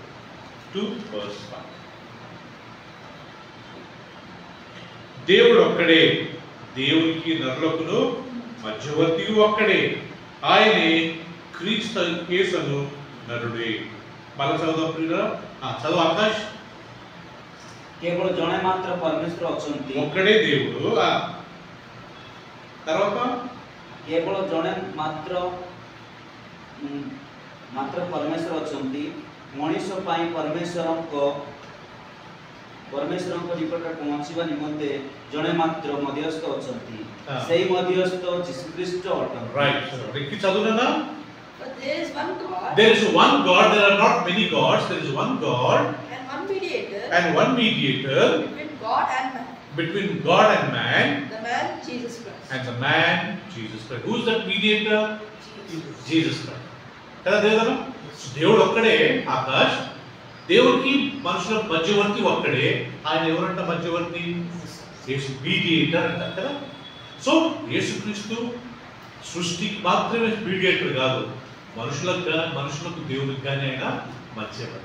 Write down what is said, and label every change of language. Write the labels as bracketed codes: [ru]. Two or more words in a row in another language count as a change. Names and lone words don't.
[te] 2 verse 5 దేవుడు ఒక్కడే, దేవునికి నరులకును మధ్యవర్తి ఒక్కడే, ఆయనే క్రీస్తు యేసును నరుడే. మళ్ళా చదువు ప్రియురా, చదువు ఆకాష్. [or] కేవଳ ଜଣେ ମାତ୍ର ପରମେଶ୍ୱର ଅଛନ୍ତି, [te] ఒక్కడే దేవుడు. తర్వాత [or] କେବଳ ଜଣେ ମାତ୍ର ପରମେଶ୍ୱର ଅଛନ୍ତି, ମଣିଷ ପାଇଁ ପରମେଶ୍ୱରଙ୍କ ନିକଟରେ ପହଞ୍ଚିବା ନିମନ୍ତେ ଜଣେ ମାତ୍ର ମଧ୍ୟସ୍ଥ ଅଛନ୍ତି, ସେହି ମଧ୍ୟସ୍ଥ ଯୀଶୁଖ୍ରୀଷ୍ଟ ଅଟନ୍ତି. [te] రైట్, రిక్కి చదువునా? [en] But there is one God. There is one God. There are not many gods. There is one God And one mediator. and one mediator Between God and man. between God and man, The man Jesus Christ. and the man Jesus Christ. Who is that mediator? Jesus Christ. [te] కదా దేవుడు? దేవుడు ఒక్కడే ఆకాష్. దేవుడికి మనుషుల మధ్యవర్తి ఒక్కడే. ఆయన ఎవరంట మధ్యవర్తి? యేసు మీడియేటర్ అంటారు కదా. సో యేసుక్రీస్తు సృష్టికి మాత్రమే మీడియేటర్ కాదు, మనుషులకు దేవుడికి కానీ ఆయన మధ్యవర్తి.